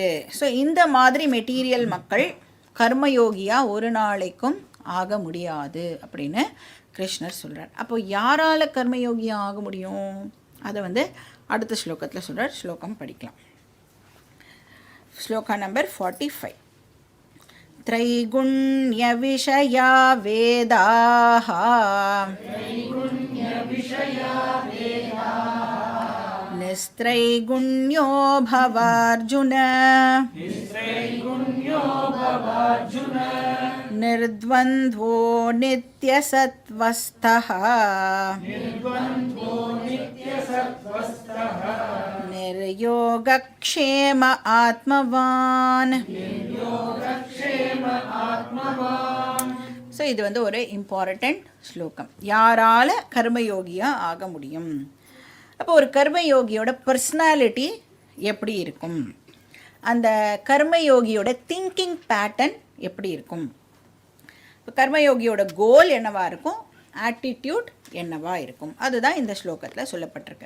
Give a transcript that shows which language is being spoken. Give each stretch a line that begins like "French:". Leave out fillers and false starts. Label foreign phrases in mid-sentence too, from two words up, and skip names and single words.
Tamil: ஸோ இந்த மாதிரி மெட்டீரியல் மக்கள் கர்மயோகியாக ஒரு நாளைக்கும் ஆக முடியாது அப்படின்னு கிருஷ்ணர் சொல்கிறார். அப்போ யாரால் கர்மயோகியாக ஆக முடியும் அதை வந்து அடுத்த ஸ்லோகத்தில் சொல்கிறார். ஸ்லோகம் படிக்கலாம். ஸ்லோகா நம்பர் 45.
Sanskrit: त्रैगुण्य विषया वेदाः निस्त्रैगुण्यो भवार्जुन निर्द्वन्द्वो नित्यसत्त्वस्थः निर्योगक्षेम आत्मवान्.
Tamil: ஸோ இது வந்து ஒரு இம்பார்ட்டண்ட் ஸ்லோகம். யாரால் கர்மயோகியாக ஆக முடியும்? அப்போ ஒரு கர்மயோகியோட பர்சனாலிட்டி எப்படி இருக்கும், அந்த கர்மயோகியோட
English: thinking pattern
Tamil: எப்படி இருக்கும், இப்போ கர்மயோகியோட கோல் என்னவா இருக்கும், ஆட்டிடியூட் என்னவா இருக்கும், அதுதான் இந்த ஸ்லோகத்தில் சொல்லப்பட்டிருக்கு.